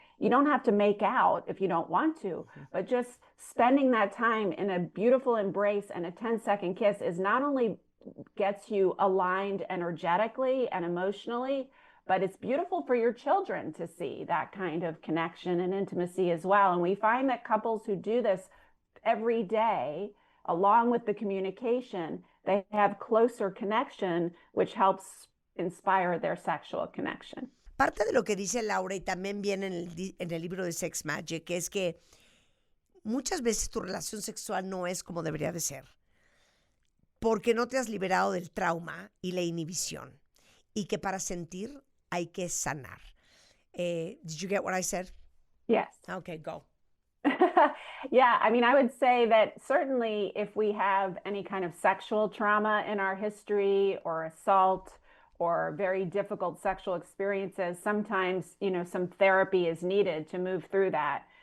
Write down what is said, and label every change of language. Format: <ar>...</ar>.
<en>You don't have to make out if you don't want to, but just spending that time in a beautiful embrace and a 10-second kiss is not only gets you aligned energetically and emotionally, but it's beautiful for your children to see that kind of connection and intimacy as well. And we find that couples who do this every day, along with the communication, they have closer connection, which helps inspire their sexual connection.</en> <es>Parte de lo que dice Laura, y también viene en el libro de Sex Magic, es que muchas veces tu relación sexual no es como debería de ser, porque no te has liberado del trauma y la inhibición, y que para sentir hay que sanar.</es> <en>Did you get what I said? Yes. Okay, go. Yeah, I mean, I would say that certainly if we have any kind of sexual trauma in our history or assault or very difficult sexual experiences, sometimes, some therapy is needed to move through that.</en>